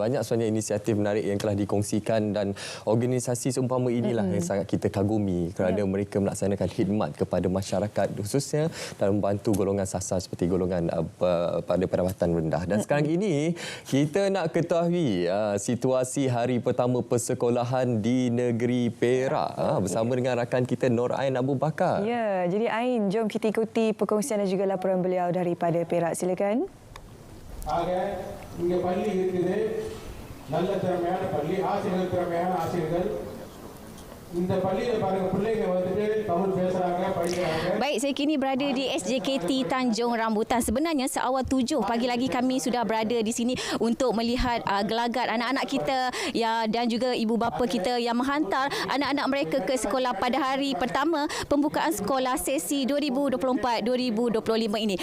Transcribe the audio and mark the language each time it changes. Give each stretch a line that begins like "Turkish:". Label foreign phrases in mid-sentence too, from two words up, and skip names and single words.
Malay: Banyak sebenarnya inisiatif menarik yang telah dikongsikan dan organisasi seumpama inilah yang sangat kita kagumi kerana mereka melaksanakan khidmat kepada masyarakat khususnya dalam membantu golongan sasar seperti golongan pada pendapatan rendah. Dan sekarang ini kita nak ketahui situasi hari pertama persekolahan di negeri Perak bersama dengan rakan kita Nur Ain Abu Bakar. Ya, jadi Ain, jom kita ikuti perkongsian dan juga laporan beliau daripada Perak. Silakan.
Tamil: இங்கே பள்ளி இருக்குது நல்ல திறமையான பள்ளி ஆசிரியர்கள் திறமையான ஆசிரியர்கள்
Malay: Baik, saya kini berada di SJKT Tanjung Rambutan. Sebenarnya seawal 7 pagi lagi kami sudah berada di sini untuk melihat gelagat anak-anak kita ya, dan juga ibu bapa kita yang menghantar anak-anak mereka ke sekolah pada hari pertama pembukaan sekolah sesi 2024-2025 ini.